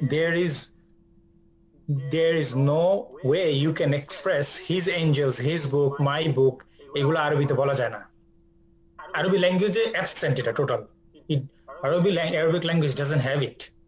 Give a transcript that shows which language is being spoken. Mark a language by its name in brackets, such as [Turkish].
[English] There is no way you can express his angels, his book, my book, [Bangla] এগুলো আরবিতে বলা যায় না। আরবি ল্যাঙ্গুয়েজে absent, এটা total. [English] Arabic language doesn't have it।